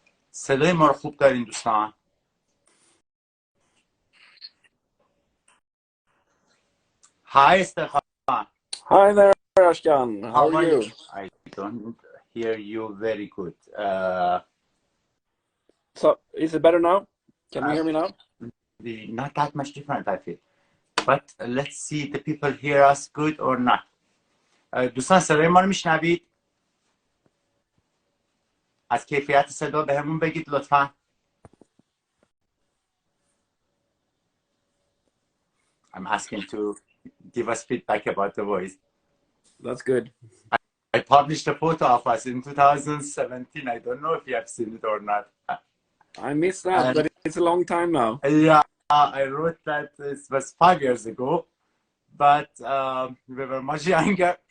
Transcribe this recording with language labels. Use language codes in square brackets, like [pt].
[fa] صدای ما رو خوب دارین دوستان؟ [en] Hi Stefan. Hi there, Ashkan. How are you? I don't hear you very good. So, is it better now? Can you hear me now? Not that much different, I feel. But let's see the people hear us good or not. [fa] دوستان صدای ما رو میشنوید؟ از کیفیت صدا به همون بگید لطفا. [en] I'm asking to give us feedback about the voice. That's good. I published a photo of us in 2017. I don't know if you have seen it or not. I missed that, but it's a long time now. Yeah, I wrote that it was 5 years ago, but we were much younger.